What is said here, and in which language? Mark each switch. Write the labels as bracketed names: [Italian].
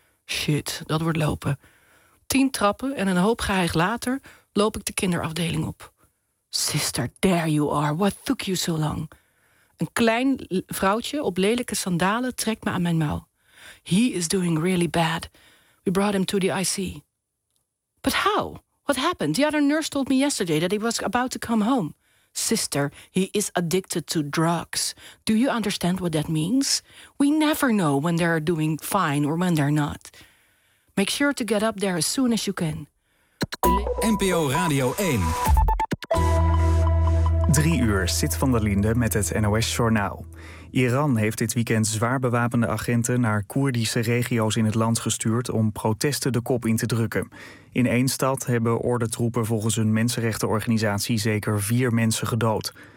[Dutch] Shit, dat wordt lopen. 10 trappen en een hoop geheig later loop ik de kinderafdeling op. [English] Sister, there you are. What took you so long? [Dutch] Een klein vrouwtje op lelijke sandalen trekt me aan mijn mouw. [English] He is doing really bad. We brought him to the IC. But how? What happened? The other nurse told me yesterday that he was about to come home. sister, he is addicted to drugs. Do you understand what that means? We never know when they're doing fine or when they're not. Make sure to get up there as soon as you can. [Dutch] NPO Radio 1. 3 uur zit Van der Linde met het NOS-journaal. Iran heeft dit weekend zwaar bewapende agenten naar Koerdische regio's in het land gestuurd om protesten de kop in te drukken. In één stad hebben ordentroepen volgens een mensenrechtenorganisatie zeker 4 mensen gedood.